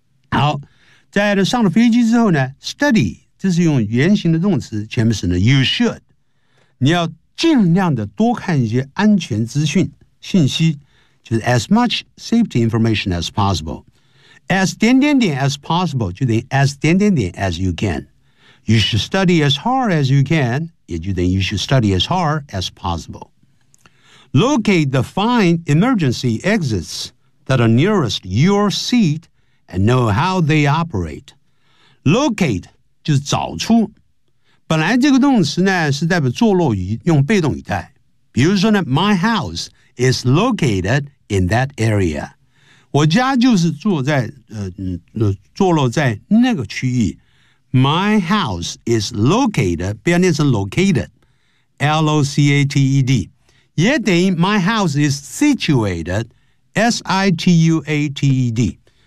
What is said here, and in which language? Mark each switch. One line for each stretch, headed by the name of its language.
Chinese: 好，在上了飞机之后呢 study， 这是用原形的动词，前面是呢
English: you should，
Chinese: 你要尽量的多看一些安全资讯信息，就是
English: as much safety information as possible.
Chinese: As 点点点 as possible, 就等于 as 点点点 as you can.
English: You should study as hard as you can.
Chinese: 也就等于
English: you should study as hard as possible. Locate the fine emergency exits that are nearest your seat and know how they operate.
Chinese: Locate 就是找出。本来这个动词呢是代表坐落于，用被动语态。比如说呢
English: ,my house is located in that area.
Chinese: 我家就是坐落在那个区域。
English: My house is located,
Chinese: 不要念成
English: located, L-O-C-A-T-E-D.
Chinese: 也等于
English: my house is situated, S-I-T-U-A-T-E-D.